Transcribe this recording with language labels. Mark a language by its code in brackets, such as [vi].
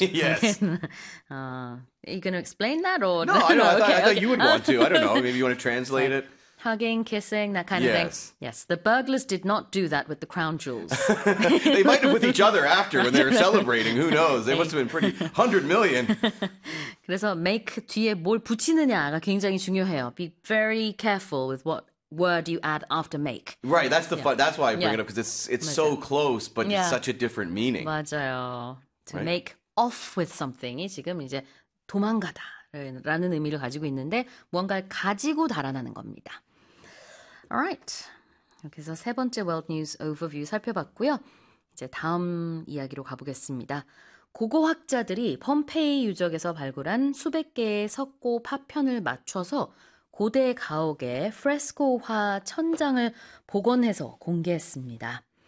[en] Yes. Are you going to explain that? Or no, no, I thought you would want to. I don't know. Maybe you want to translate it. Hugging, kissing, that kind of yes. thing. Yes. The burglars did not do that with the crown jewels. They might have with each other after when they were celebrating. Who knows? They must have been pretty 100 million. [ko] 그래서 make 뒤에 뭘 붙이느냐가 굉장히 중요해요. [en] Be very careful with what word you add after make. Right. That's the yeah. fun. That's why I bring yeah. it up because it's so close, but yeah. it's such a different meaning. [ko] 맞아요. To right. [en] make off with something [ko] 이 지금 이제 도망가다. 라는 의미를 가지고 있는데 무언가를 가지고 달아나는 겁니다. Alright. 이렇게 해서 세 번째 World News Overview 살펴봤고요. 이제 다음 이야기로 가보겠습니다. 고고학자들이 폼페이 유적에서 발굴한 수백 개의 석고 파편을 맞춰서 고대 가옥의 프레스코화 천장을 복원해서 공개했습니다.